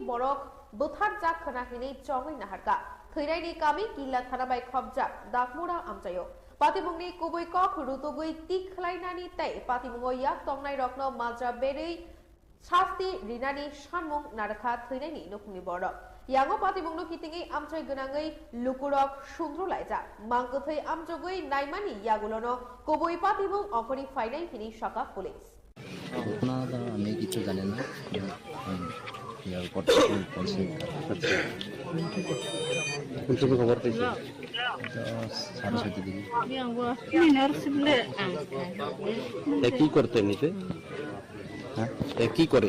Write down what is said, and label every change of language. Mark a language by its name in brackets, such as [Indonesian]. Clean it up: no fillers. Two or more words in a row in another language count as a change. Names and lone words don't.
[Bodo] बरक बोथार जाक खनाहिनै चङै नाहारका थैरायनि कामी किल्ला थाना बाय खबजाक दागमुरा आमचायो पातिमुंगनि कुबै कक रुतुगै तिखलायनानि ताय पातिमुंगो याक तंनाय रत्न माज्रा बेरै शास्ति रिनानि सानमुं नारखा थैनायनि नखुंनि बरक यांगो पातिमुंगनो कितिङै आमचाय गोनाङै लुकुरक सुंद्रलायजा मांगथै आमजगै नायमानि यागुलनो कुबै पातिमुं अखनि फाइनाय हिनि शाखा पुलिस [Bangla] ঘটনা আমি কিছু জানি না, খবর পেয়েছি কি করতে এমনিতে, কি করে?